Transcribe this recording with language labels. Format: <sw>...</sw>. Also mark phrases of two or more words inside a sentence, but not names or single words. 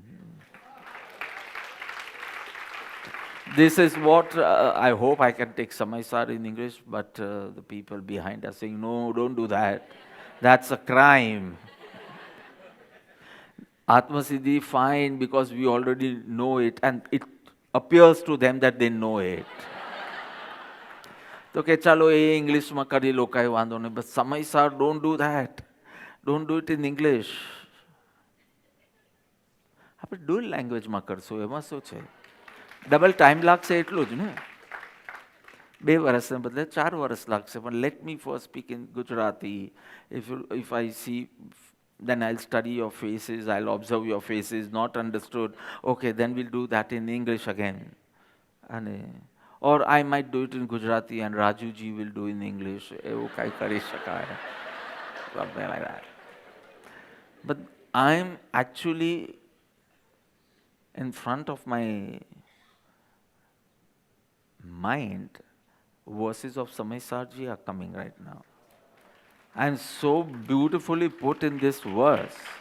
<en>This is what I hope I can take Samay Sar in English, but the people behind are saying, no, don't do that. That's a crime. Atma Siddhi, fine, because we already know it, and it appears to them that they know it.</en> <gu>તો કે ચાલો એ ઇંગ્લિશમાં કરી લો, કાંઈ વાંધો નહીં,</gu> <en>but Samay Sar, don't do that. Don't do it in English.</en> <gu>આપણે</gu> <en>dual language</en> <gu>માં કરશું, એમાં શું છે? ડબલ ટાઈમ લાગશે એટલું જ ને. 2 વર્ષને બદલે 4 વર્ષ લાગશે.</gu> <en>પણ let me first speak in Gujarati. If I see, then I'll study your faces, I'll observe your faces, not understood. Okay, then we'll do that in English again. Or I might do it in Gujarati and Raju ji will do in English.</en> <gu>એવું કાંઈ કરી શકાય.</gu> <en>Something like that. But I'm actually in front of my mind, verses of Samay Sar ji are coming right now. And so beautifully put in this verse.</en>